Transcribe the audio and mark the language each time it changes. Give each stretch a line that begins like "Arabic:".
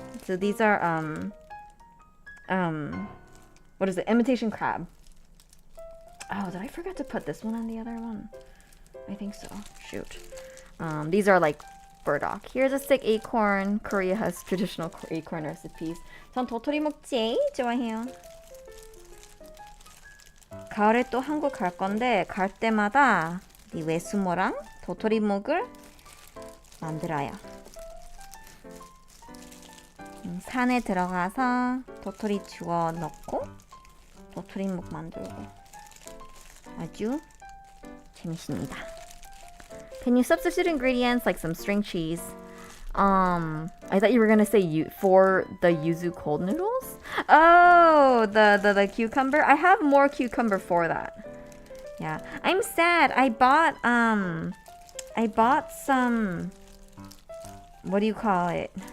English: So these are what is it? Imitation crab. Oh, did I forget to put this one on the other one? I think so. Shoot. These are like burdock. Here's a stick acorn. Korea has traditional acorn recipes.
Korean: 전 도토리 목지 좋아해요. 가을에 또 한국 갈 건데 갈 때마다 이 외수모랑 도토리묵을 만들어요. 산에 들어가서 도토리 주워 넣고 도토리묵 만들고 아주 재밌습니다.
English: Can you substitute ingredients like some string cheese? I thought you were gonna say for the yuzu cold noodles. Oh, the cucumber. I have more cucumber for that. Yeah, I'm sad. I bought some. What do you call it?